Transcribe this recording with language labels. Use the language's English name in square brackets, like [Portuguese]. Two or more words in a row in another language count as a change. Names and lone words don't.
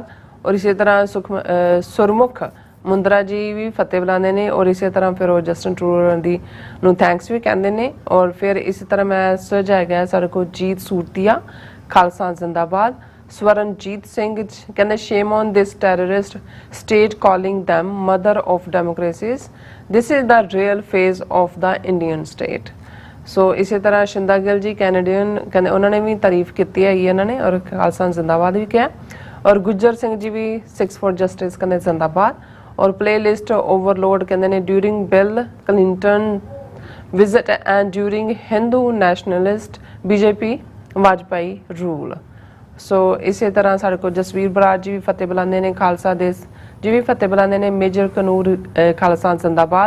[Punjabi] ਔਰ ਇਸੇ ਤਰ੍ਹਾਂ ਸੁਰਮੁਖ ਮੁੰਦਰਾ ਜੀ ਵੀ ਫਤਿਹ ਬੁਲਾਉਂਦੇ ਨੇ। ਔਰ ਇਸੇ ਤਰ੍ਹਾਂ ਫਿਰ ਉਹ ਜਸਟਨ ਟਰੂਡੋ ਦੀ ਨੂੰ ਥੈਂਕਸ ਵੀ ਕਹਿੰਦੇ ਨੇ। ਔਰ ਫਿਰ ਇਸੇ ਤਰ੍ਹਾਂ ਮੈਸੇਜ ਹੈਗਾ ਸਾਡੇ ਕੋਲ ਜੀਤ ਸੂਰਤੀਆ ਖਾਲਸਾ ਜ਼ਿੰਦਾਬਾਦ। [English] ਸਵਰਨਜੀਤ ਸਿੰਘ ਕਹਿੰਦੇ shame on this terrorist state calling them mother of democracies, this is the real face of the Indian state। [Punjabi] ਸੋ ਇਸੇ ਤਰ੍ਹਾਂ ਸ਼ਿੰਦਾ ਗਿੱਲ ਜੀ ਕੈਨੇਡੀਅਨ ਕਹਿੰਦੇ ਉਹਨਾਂ ਨੇ ਵੀ ਤਾਰੀਫ ਕੀਤੀ ਹੈਗੀ ਇਹਨਾਂ ਨੇ ਔਰ ਖਾਲਸਾ ਜ਼ਿੰਦਾਬਾਦ ਵੀ ਕਿਹਾ। ਔਰ ਗੁੱਜਰ ਸਿੰਘ ਜੀ ਵੀ [English] 6 for justice [Punjabi] ਕਹਿੰਦੇ ਜ਼ਿੰਦਾਬਾਦ। ਔਰ ਪਲੇਲਿਸਟ ਓਵਰਲੋਡ ਕਹਿੰਦੇ ਨੇ [English] during Bill Clinton visit and during Hindu nationalist BJP Vajpayee rule. [Punjabi] ਸੋ ਇਸੇ ਤਰ੍ਹਾਂ ਸਾਡੇ ਕੋਲ ਜਸਵੀਰ ਬਰਾੜ ਜੀ ਵੀ ਫਤਿਹ ਬੁਲਾਉਂਦੇ ਨੇ, ਖਾਲਸਾ ਦੇਸ਼ ਜੀ ਵੀ ਫਤਿਹ ਬੁਲਾਉਂਦੇ ਨੇ, ਮੇਜਰ ਕਨੂਰ ਖਾਲਸਾ ਜ਼ਿੰਦਾਬਾਦ।